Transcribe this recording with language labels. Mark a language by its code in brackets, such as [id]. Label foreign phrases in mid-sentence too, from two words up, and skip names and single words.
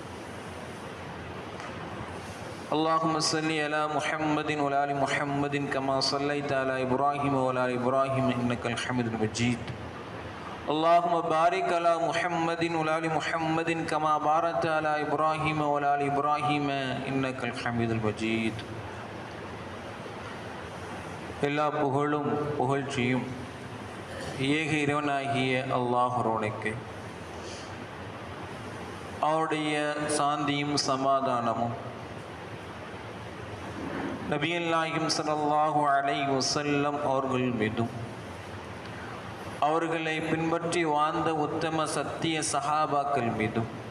[ar] اللهم صل على محمد وعلى آل محمد كما صليت على إبراهيم وعلى آل إبراهيم إنك الحميد المجيد اللهم بارك على محمد وعلى آل محمد كما باركت على إبراهيم وعلى آل إبراهيم إنك الحميد المجيد [ta] எல்லா புகழும் புகழ்ச்சியும் ஏக இறைவனாகிய அல்லாஹ் ஒருவனுக்கு அவருடைய சாந்தியும் சமாதானமும் நபிகள் நாயகம் [ar] صلى الله عليه وسلم [ta] அவர்கள் மீதும் அவர்களை பின்பற்றி வாழ்ந்த உத்தம சத்திய சஹாபாக்கள் மீதும்